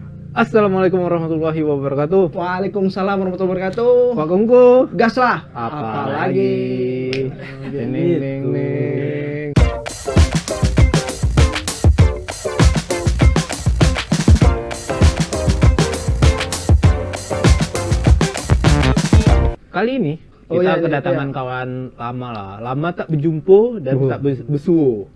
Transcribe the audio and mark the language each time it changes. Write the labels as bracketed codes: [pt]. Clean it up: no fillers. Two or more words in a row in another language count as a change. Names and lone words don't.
[ar] السلام عليكم ورحمة الله وبركاته. وعليكم السلام ورحمة الله وبركاته. [id] Pak Kungku. Gas lah. Apa lagi? Ding ding ding. Kali ini kita kedatangan kawan lama lah. Lama tak berjumpa dan tak besuo.